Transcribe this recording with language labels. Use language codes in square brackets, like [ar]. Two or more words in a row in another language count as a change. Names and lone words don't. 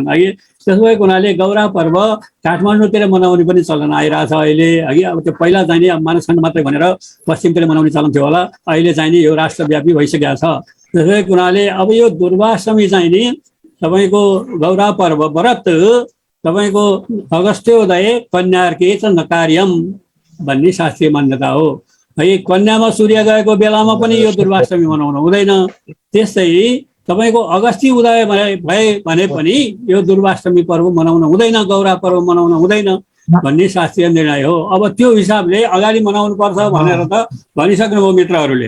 [ne] अघि त्यसो भएको हुनाले गौरा पर्व काठमाडौँतिर मनाउने पनि चलन आइरहेछ अहिले। अघि अब त्यो पहिला चाहिँ नि मानसखण्ड मात्रै भनेर पश्चिमतिर मनाउने चलन थियो होला, अहिले चाहिँ नि यो राष्ट्रव्यापी भइसकेको छ। त्यसो भएको हुनाले अब यो दुर्वाष्टमी चाहिँ नि तपाईको गौरा पर्व व्रत तपाईको अगस्त्योदय [sa] कन्यार्के च नकार्यम [ne] भन्ने शास्त्रीय मान्यता हो। है कन्यामा सूर्य गएको बेलामा पनि यो दुर्वाष्टमी मनाउनु हुँदैन। त्यस्तै तपाईको अगस्ती उदय भए भने पनि यो दुर्वाष्टमी पर्व मनाउनु हुँदैन, गौरा पर्व मनाउनु हुँदैन भन्ने शास्त्रीय निर्णय हो। अब त्यो हिसाबले अगाडि मनाउनु पर्छ भनेर त भनिसक्नुभयो मित्रहरूले।